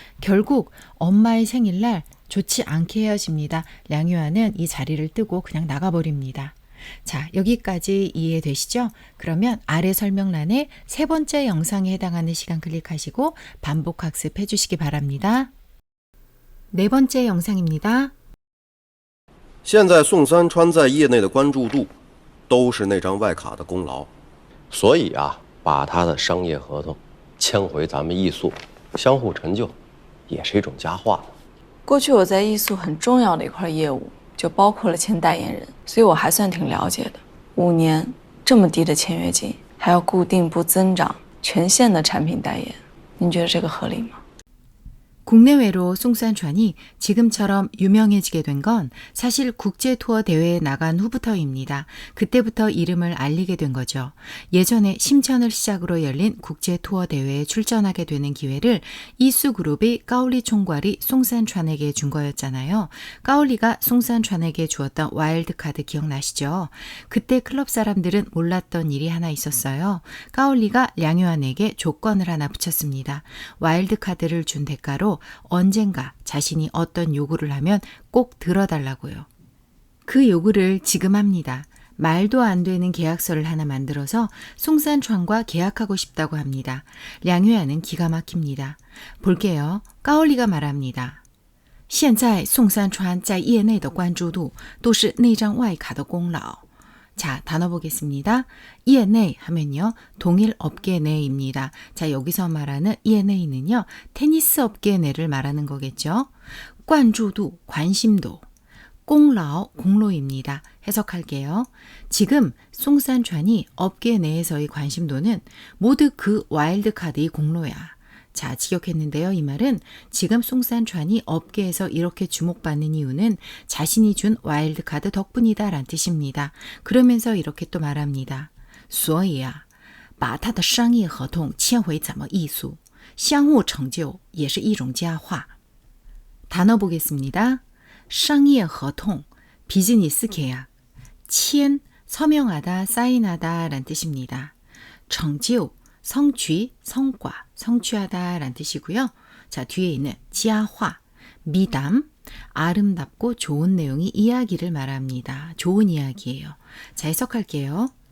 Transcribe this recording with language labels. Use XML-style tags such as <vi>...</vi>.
<ko>결국 엄마의 생일날 좋지 않게 헤어집니다. 량유한은 이 자리를 뜨고 그냥 나가버립니다. 자, 여기까지 이해되시죠? 그러면 아래 설명란에 3번째 영상에 해당하는 시간 클릭하시고 반복 학습해 주시기 바랍니다. 4번째 영상입니다.</ko> <zh>现在宋三川在业内的关注度都是那张外卡的功劳，所以啊，把他的商业合同签回咱们艺速，相互成就，也是一种佳话。过去我在艺速很重要的一块业务，就包括了签代言人，所以我还算挺了解的。 5年这么低的签约金，还要固定不增长，全线的产品代言，您觉得这个合理吗？</zh> <ko>국내외로 송산촨이 지금처럼 유명해지게 된 건 사실 국제 투어 대회에 나간 후부터입니다. 그때부터 이름을 알리게 된 거죠. 예전에 심천을 시작으로 열린 국제 투어 대회에 출전하게 되는 기회를 이수그룹이 까올리 총괄이 송산촨에게 준 거였잖아요. 까올리가 송산촨에게 주었던 와일드카드 기억나시죠? 그때 클럽 사람들은 몰랐던 일이 하나 있었어요. 까올리가 량유안에게 조건을 하나 붙였습니다. 와일드카드를 준 대가로 언젠가 자신이 어떤 요구를 하면 꼭 들어달라고요. 그 요구를 지금 합니다. 말도 안 되는 계약서를 하나 만들어서 송산촨과 계약하고 싶다고 합니다. 량유안은 기가 막힙니다. 볼게요. 까올리가 말합니다.</ko> <zh>现在宋三川在业内的关注度都是那张外卡的功劳.</zh> <ko>자, 단어 보겠습니다. 业内 하면요. 동일 업계 내입니다. 자, 여기서 말하는 业内는요. 테니스 업계 내를 말하는 거겠죠. 关注度 관심도. 功劳 공로입니다. 해석할게요. 지금 송산촨이 업계 내에서의 관심도는 모두 그 와일드카드의 공로야. 자, 직역했는데요. 이 말은 지금 송산촨이 업계에서 이렇게 주목받는 이유는 자신이 준 와일드카드 덕분이다 라는 뜻입니다. 그러면서 이렇게 또 말합니다.</ko> <zh>所以啊把他的商业合同签回咱们艺术相互成就也是一种佳话.</zh> <ko>단어 보겠습니다. 商业合同 비즈니스 계약. 签 서명하다, 사인하다 라는 뜻입니다. 成就 성취, 성과, 성취하다 라는 뜻이고요. 자, 뒤에 있는 지아화, 미담, 아름답고 좋은 내용이 이야기를 말합니다. 좋은 이야기예요. 자, 해석할게요.</ko>